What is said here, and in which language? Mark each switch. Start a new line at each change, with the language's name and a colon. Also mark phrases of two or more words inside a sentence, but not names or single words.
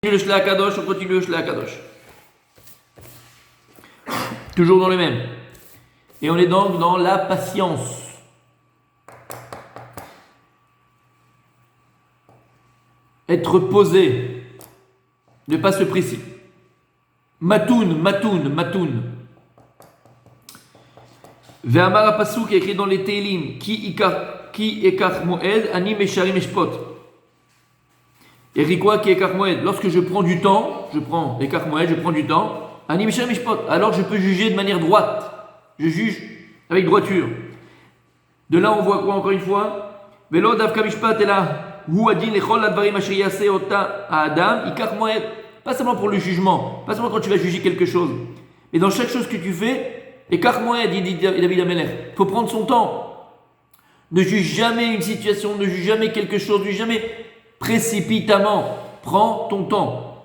French: Le Shla Kadosh, on continue le Shla Kadosh. Toujours dans le même. Et on est donc dans la patience. Être posé. Ne pas se précipiter. Matoun.
Hebrew: ואמר הפסוק
French: qui est écrit dans les Teilim.
Hebrew: כי אקח מועד, אני מישרים אשפוט.
French: Et dit quoi qui
Hebrew: אקח מועד?
French: Lorsque je prends du temps, je prends du temps,
Hebrew: אני מישרים אשפוט.
French: Alors je peux juger de manière droite. Je juge avec droiture. De là on voit quoi encore une fois?
Hebrew: ולא דווקא משפט אלא הוא הדין לכל הדברים אשר יעשה אותה אדם יקח מועד.
French: Pas seulement pour le jugement, pas seulement quand tu vas juger quelque chose, mais dans chaque chose que tu fais,
Hebrew: אקח מועד,
French: dit David Amelech, il faut prendre son temps. Ne juge jamais une situation, ne juge jamais quelque chose, ne juge jamais précipitamment. Prends ton temps.